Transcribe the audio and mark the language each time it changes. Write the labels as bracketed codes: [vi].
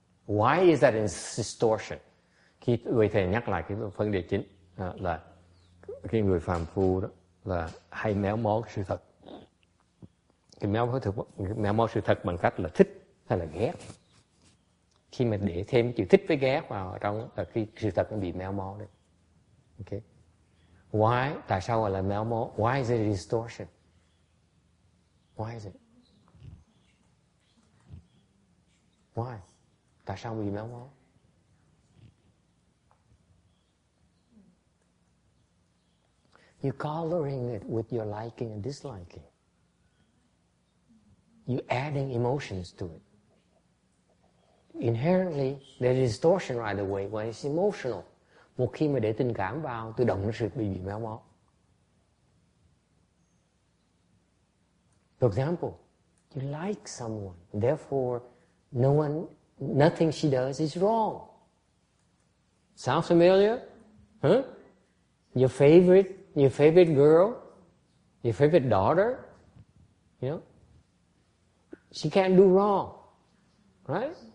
[en] Why is that in distortion? [vi] Khi người thầy nhắc lại cái vấn đề chính là cái người phàm phu đó là hay méo mó sự thật. Cái méo mó sự thật bằng cách là thích hay là ghét. Khi mà để thêm chữ thích với ghét vào trong là cái sự thật nó bị méo mó đấy. [en] Okay. Why? [vi] Tại sao gọi là méo mó? [en] Why is it a distortion? Why is it? Why? [vi] Tại sao bị méo mó? [en] You're coloring it with your liking and disliking. You're adding emotions to it. Inherently, there's a distortion right away when it's emotional. [vi] Một khi mà để tình cảm vào, tự động nó sẽ bị méo mó. [en] For example, you like someone, therefore nothing she does is wrong. Sounds familiar? Huh? Your favorite girl, your favorite daughter, she can't do wrong, right?